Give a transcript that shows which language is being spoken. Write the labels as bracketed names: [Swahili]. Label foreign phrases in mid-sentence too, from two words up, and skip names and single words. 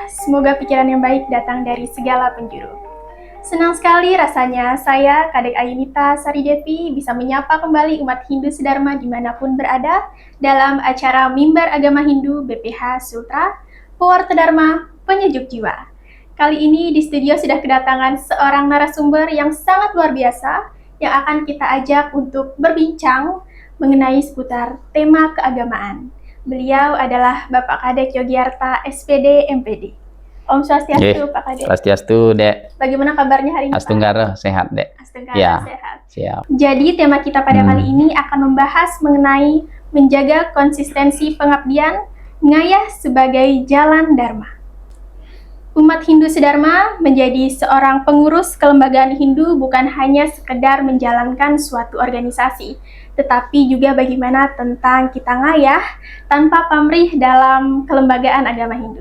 [Indonesian] Semoga pikiran yang baik datang dari segala penjuru. Senang sekali rasanya saya, Kadek Ayunita Sari Devi, bisa menyapa kembali umat Hindu Sedharma dimanapun berada dalam acara Mimbar Agama Hindu BPH Sultra, Pewarta Dharma, Penyejuk Jiwa. Kali ini di studio sudah kedatangan seorang narasumber yang sangat luar biasa yang akan kita ajak untuk berbincang mengenai seputar tema keagamaan. Beliau adalah Bapak Kadek Yogyarta SPD MPD. Om Swastiastu, Pak Kadek. Swastiastu, Dek. Bagaimana kabarnya hari ini, Astunggara, sehat, Dek. Astunggara, Ya, sehat. siap. Jadi tema kita pada kali ini akan membahas mengenai menjaga konsistensi pengabdian, ngayah sebagai jalan Dharma. Umat Hindu Sedharma menjadi seorang pengurus kelembagaan Hindu bukan hanya sekedar menjalankan suatu organisasi, tetapi juga bagaimana tentang kita ngayah tanpa pamrih dalam kelembagaan agama Hindu.